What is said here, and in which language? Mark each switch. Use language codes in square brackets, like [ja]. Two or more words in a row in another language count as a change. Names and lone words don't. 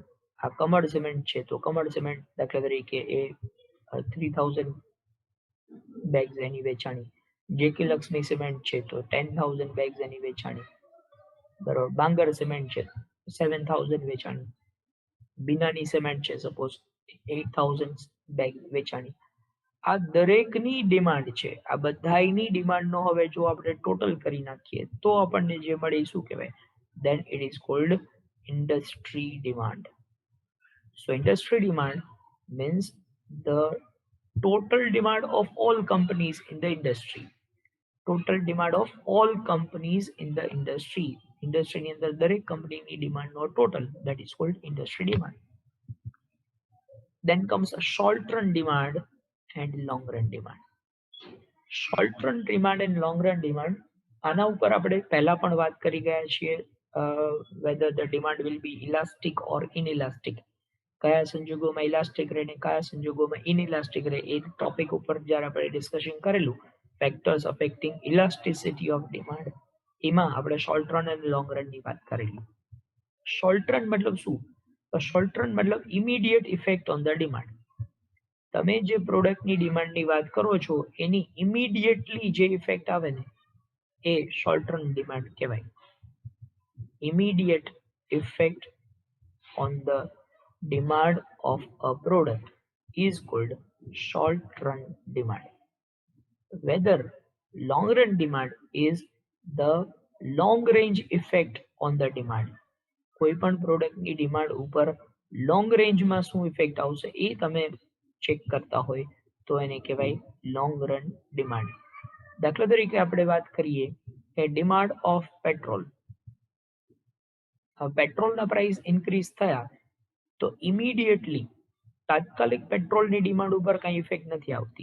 [gu] આ કમળ સિમેન્ટ છે તો કમળ સિમેન્ટ દાખલા તરીકે એ 3000 બેગ્સ એની વેચાણી, જેકે લક્ષ્મી સિમેન્ટ છે તો 10000 બેગ્સ એની વેચાણી, બરોબર. બાંગર સિમેન્ટ છે 7000 વેચાણી, બિનાની સિમેન્ટ છે સપોઝ 8000 બેગ વેચાણી. આ દરેકની ડિમાન્ડ છે, આ બધાની ડિમાન્ડનો હવે જો આપણે ટોટલ કરી નાખીએ તો આપણને જે મળે શું કહેવાય, [en] then it is called industry demand. So industry demand means the total demand of all companies in the industry. Total demand of all companies in the industry. [gu] Industry ની અંદર દરેક કંપનીની ડિમાન્ડનો ટોટલ, [en] that is called industry demand. Then comes a short run demand and long run demand. Short run demand and long run demand, [gu] આના ઉપર આપણે પહેલા પણ વાત કરી ગયા છીએ, [en] whether the demand will be elastic or inelastic, [gu] કયા સંજોગોમાં ઇલાસ્ટિક રહે ને કયા સંજોગોમાં ઇનઇલાસ્ટિક રહે, એ ટોપિક ઉપર જ્યારે આપણે ડિસ્કશન કરેલું [en] factors affecting elasticity of demand, [gu] એમાં આપણે [en] short run [gu] અને [en] long run ની [gu] વાત કરેલી. [en] short run [gu] મતલબ શું? [en] તો short run મતલબ immediate effect on the demand. [gu] તમે જે પ્રોડક્ટની ડિમાન્ડની વાત કરો છો એની ઇમિડિયેટલી જે ઇફેક્ટ આવે ને એ [en] short run demand [gu] કહેવાય. [en] immediate effect on the demand of a product is called short run demand. Whether long run demand is the long range effect on the demand. [gu] કોઈ પણ પ્રોડક્ટની ડિમાન્ડ ઉપર [en] long range માં [gu] શું ઇફેક્ટ આવશે એ તમે ચેક કરતા હોય તો એને કહેવાય [en] long run demand. [gu] દાખલા તરીકે આપણે વાત કરીએ કે [en] demand of petrol, [gu] પેટ્રોલના [en] price increase [gu] થયા તો ઇમિડિયેટલી તાત્કાલિક પેટ્રોલની ડિમાન્ડ ઉપર કાંઈ ઇફેક્ટ નથી આવતી.